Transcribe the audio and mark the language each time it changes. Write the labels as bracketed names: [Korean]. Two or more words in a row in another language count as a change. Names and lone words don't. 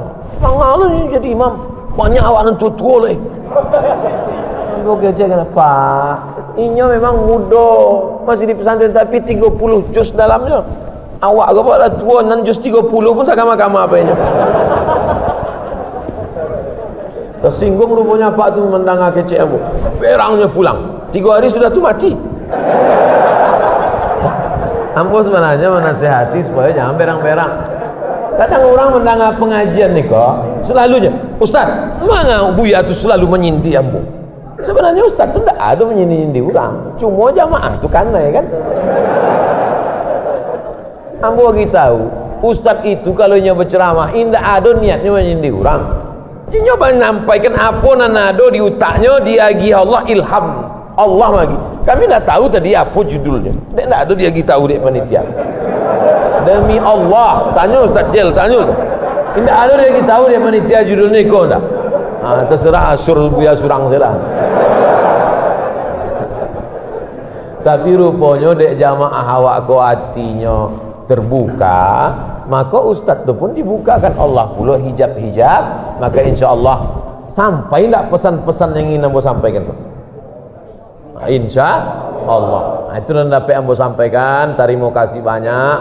[Minangkabau] Bang ni jadi imam, banyak awak nan tua-tua leh. Kau kerja kenapa? Inyo memang muda, masih di pesantren tapi 30 juz dalamnya. Awak kau buatlah tua nan juz 30 pun sama-sama apa ini. Tersinggung rupanya Pak tu mendengar kecek ambo. Perangnya pulang. 3 hari sudah tu mati. Ambo sebenarnya menasihati supaya jangan berang-berang. Kadang orang mendengar pengajian ni kok selalunya, Ustaz, mana Buya tu selalu menyindir ambo. Sebenarnya Ustaz tu tak ada menyindir orang, cuma jamaah tu kanai kan. Ambo bagi tahu, Ustaz itu kalau nya berceramah indah ada niatnya menyindir orang. Dia nyoba nampaikan apa nan ada di utaknya, dia agi Allah ilham. Allah lagi. Kami tak tahu tadi apa judulnya. Tak ada dia bagi tahu dek panitia. Demi Allah, tanya Ustaz Jel, tanya Ustaz. Tidak ada dia bagi tahu dek panitia judulnya kau tak? Terserah asur Buya surang saja. Tapi rupanya dek jamaah awak ko hatinya terbuka, maka ustaz tu pun dibukakan Allah pula hijab-hijab, maka [Arabic] insya-Allah [Minangkabau] sampai tak pesan-pesan yang ingin ambo sampaikan tu. [Arabic] Insya Allah. [Minangkabau] Itu yang dapat ambo sampaikan. Terima kasih banyak.